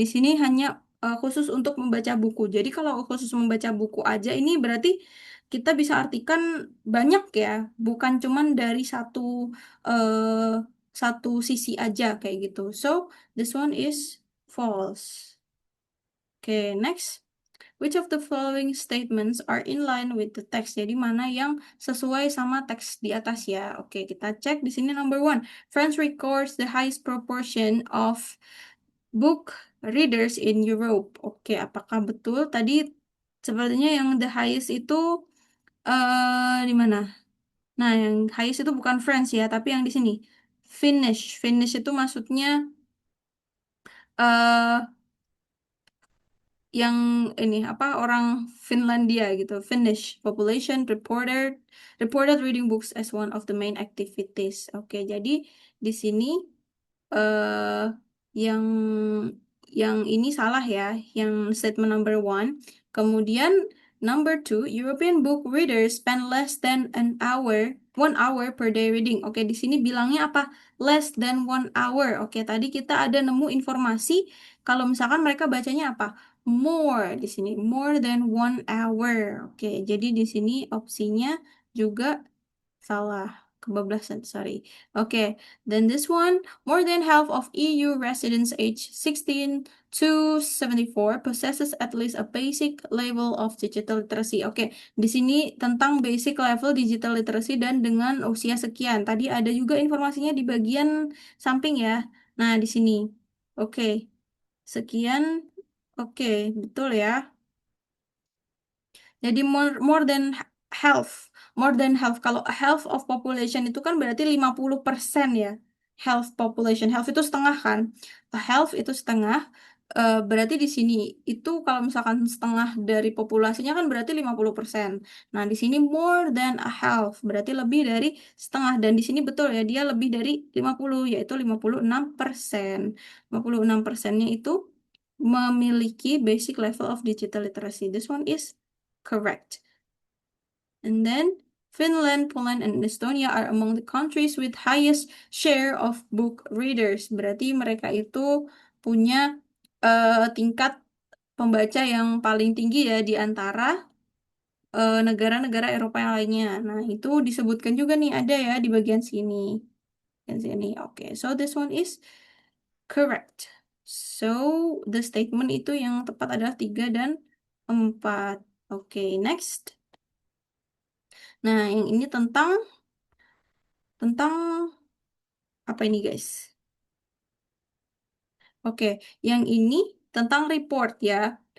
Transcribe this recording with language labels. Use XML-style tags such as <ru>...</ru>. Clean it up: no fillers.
<id>Di sini hanya khusus untuk membaca buku. Jadi kalau khusus membaca buku aja ini berarti kita bisa artikan banyak ya, bukan cuman dari eh, satu sisi aja kayak gitu.</id> <en>So this one is false. Oke, next. Which of the following statements are in line with the text?</en> <id>Jadi mana yang sesuai sama teks di atas ya? Oke, kita cek di sini</id> <en>number one. France records the highest proportion of book readers in Europe.</en> <id>Oke, apakah betul? Tadi sepertinya yang</id> <en>the highest</en> <id>itu di mana? Nah, yang highest itu bukan France ya, tapi yang di sini. Finnish. Finnish itu maksudnya eh yang ini apa orang Finlandia gitu.</id> <en>Finnish population reported reading books as one of the main activities.</en> <id>Oke, jadi di sini eh yang yang ini salah ya, yang statement number one. Kemudian</id> <en>Number two, European book readers spend less than 1 hour per day reading.</en> <id>Oke, di sini bilangnya apa?</id> <en>Less than 1 hour.</en> <id>Oke, tadi kita ada nemu informasi kalau misalkan mereka bacanya apa?</id> <en>More</en> <id>di sini,</id> <en>more than 1 hour.</en> <id>Oke, jadi di sini opsinya juga salah. Kebablasan, sorry.</id> <en>Okay, then this one, more than half of EU residents aged 16 to 74 possesses at least a basic level of digital literacy.</en> <id>Oke, di sini tentang basic level digital literacy dan dengan usia sekian. Tadi ada juga informasinya di bagian samping ya. Nah, di sini. Oke, sekian. Oke, betul ya.</id> <en>Jadi more than half, more than half.</en> <id>Kalau half of population itu kan berarti 50% ya. Half population, half itu setengah kan. Half itu setengah. Berarti di sini itu kalau misalkan setengah dari populasinya kan berarti 50%. Nah, di sini</id> <en>more than a half,</en> <id>berarti lebih dari setengah. Dan di sini betul ya, dia lebih dari 50, yaitu 56%. 56%-nya itu memiliki</id> <en>basic level of digital literacy. This one is correct. And then Finland, Poland, and Estonia are among the countries with highest share of book readers.</en> <id>Berarti mereka itu punya tingkat pembaca yang paling tinggi ya di antara negara-negara Eropa yang lainnya. Nah, itu disebutkan juga nih ada ya di bagian sini. Bagian sini.</id> <en>Oke, so this one is correct. So, the statement</en> <id>itu yang tepat adalah 3 dan 4. Oke, next. Nah, yang ini tentang apa ini, guys? Oke, yang ini tentang report ya.</id>